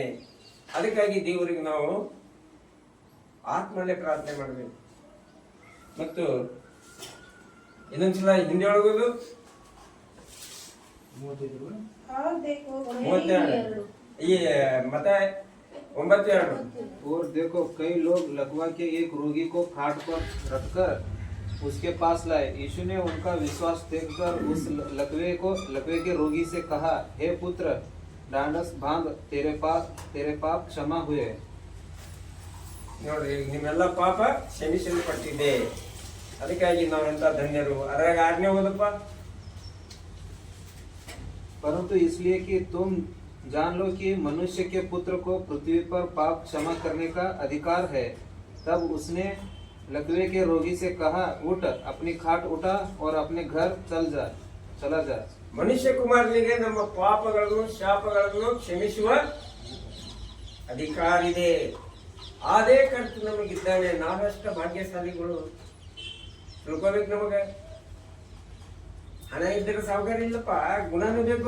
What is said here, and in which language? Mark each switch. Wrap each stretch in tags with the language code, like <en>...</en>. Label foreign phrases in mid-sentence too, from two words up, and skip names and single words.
<kn>ಅದಕ್ಕಾಗಿ ದೇವರಿಗೆ ನಾವು ಆತ್ಮಲ್ಲೇ ಪ್ರಾರ್ಥನೆ ಮಾಡಬೇಕು. ಮತ್ತು ಇನ್ನೊಂದ್ಸಲ ಹಿಂದೆ ಒಳಗೋದು 32 ಈ ಮತ್ತೆ 9:2</kn> <hi>और देखो कई लोग लकवा के एक रोगी को खाट पर रखकर उसके पास लाए। यीशु ने उनका विश्वास देखकर उस लकवे के रोगी से कहा, हे पुत्र, डांडस बांध, तेरे पाप क्षमा हुए।</hi> <kn>ನೋಡ್ರಿ, ನಿಮ್ಮೆಲ್ಲ ಪಾಪ ಕ್ಷಮಿಸಲ್ಪಟ್ಟಿದೆ. ಅದಕ್ಕಾಗಿ ನಾವೆಂತ ಧನ್ಯರು. ಅದ್ರಾಗ 8ನೇ ಓದಪ್ಪ.</kn> <hi>परंतु इसलिए कि तुम जान लो कि मनुष्य के पुत्र को पृथ्वी पर पाप क्षमा करने का अधिकार है। तब उसने लकवे के रोगी से कहा, उठ, अपनी खाट उठा और अपने घर चला जा।</hi> <kn>ಮನುಷ್ಯ ಕುಮಾರನಿಗೆ ನಮ್ಮ ಪಾಪಗಳನ್ನು ಶಾಪಗಳನ್ನು ಕ್ಷಮಿಸುವ ಅಧಿಕಾರ ಇದೆ. ಅದೇ ಕರ್ತು ನಮಗಿದ್ದಾನೆ. ನಾವೆಷ್ಟ ಭಾಗ್ಯಶಾಲಿಗಳು ತಿಳ್ಕೋಬೇಕು. ನಮಗೆ ಹಣ ಇದ್ದರೆ ಸಾವುಕಾರ ಇಲ್ಲಪ್ಪ, ಗುಣನೂ ಬೇಕು.</kn>